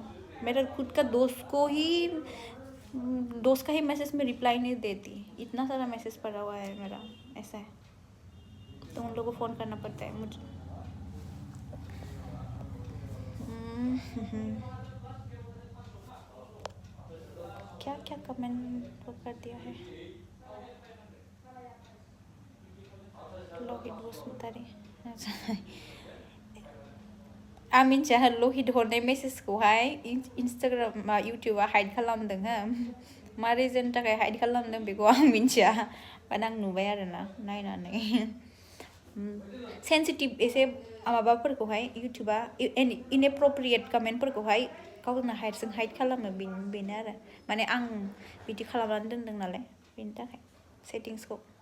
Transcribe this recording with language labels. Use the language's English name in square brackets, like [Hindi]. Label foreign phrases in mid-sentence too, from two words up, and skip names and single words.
[Hindi] मेरा खुद का दोस्त का ही मैसेज में रिप्लाई नहीं देती, इतना सारा मैसेज पड़ा हुआ है मेरा, ऐसा है, तो उन लोगों को फ़ोन करना पड़ता है मुझे। क्या क्या कमेंट कर दिया है। [Bodo] लोहित बसुमतारी आमिन चाहा लोहित हरनाय मेसेजखौहाय इन्स्टाग्राम इउटुबा हाइड खालामदों हो। मा रिजननि थाखाय हाइड खालामदों बेखौ आं मिन्थिया, बाट आं नुबाय आरोना नायनानै। सेन्सिटिभ एसे माबाफोरखौहाय इउटुबा इनएप्रप्रिएट कमेन्टफोरखौहाय गावनो हारसिं हाइड खालामो, बेनो आरो, माने आं बिदि खालामनानै दोनदों नालाय, बेनि थाखाय सेटिंसखौ।